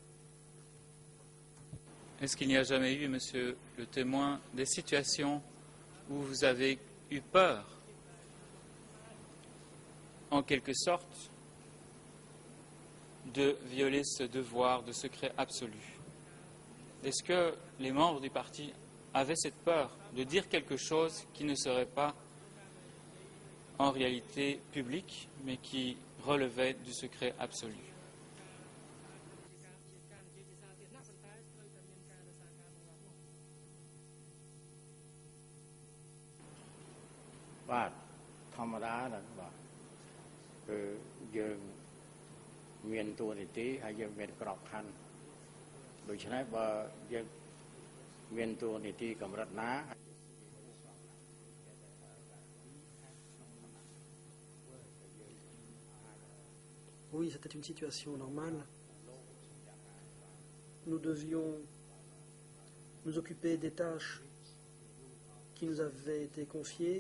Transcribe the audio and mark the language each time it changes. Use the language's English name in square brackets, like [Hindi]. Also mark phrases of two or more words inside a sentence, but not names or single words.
[French] Est-ce qu'il n'y a jamais eu, monsieur le témoin, des situations où vous avez eu peur, en quelque sorte, de violer ce devoir de secret absolu? Est-ce que les membres du parti avaient cette peur de dire quelque chose qui ne serait pas en réalité public, mais qui relevait du secret absolu? [Khmer] បាទធម្មតាហ្នឹងបាទគឺយើងមានតួនាទីហើយយើងមានក្របខ័ណ្ឌដូច្នេះបើយើងមានតួនាទីកម្រិតណា [French] Oui, c'était une situation normale. Nous devions nous occuper des tâches qui nous avaient été confiées.